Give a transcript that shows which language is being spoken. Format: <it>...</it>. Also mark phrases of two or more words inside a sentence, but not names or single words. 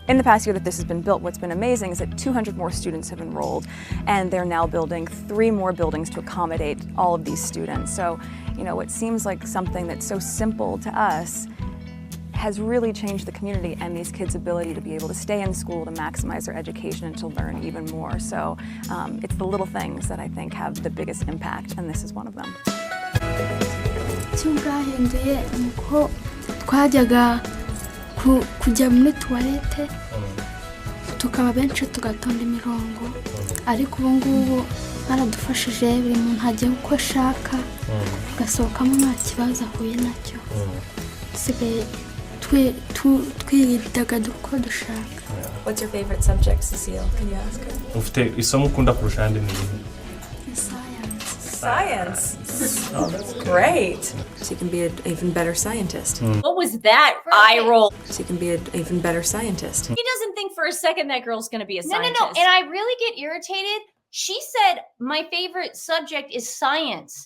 <en>In the past year that this has been built, what's been amazing is that 200 more students have enrolled, and they're now building 3 more buildings to accommodate all of these students. So, you know, what seems like something that's so simple to us has really changed the community and these kids' ability to be able to stay in school, to maximize their education, and to learn even more. So it's the little things that I think have the biggest impact, and this is one of them.</en> <rw>kujya muri toilette tukaba benshi tugatonda imirongo ariko ubu ngubu baradufashije buri muntu ajya uko ashaka gasohokamo nta kibazo ahuye nacyo dusigaye twidagadura uko dushaka.</rw> <en>What's your favorite subject, Cecile? Can you ask her?</en> <rw>Ufite isomo ukunda kurusha andi ni</rw> <en>Science. Oh, that's great. So you can be an even better scientist. What was that eye roll? So you can be an even better scientist. He doesn't think for a second that girl's going to be a scientist. No. And I really get irritated. She said, my favorite subject is science.</en>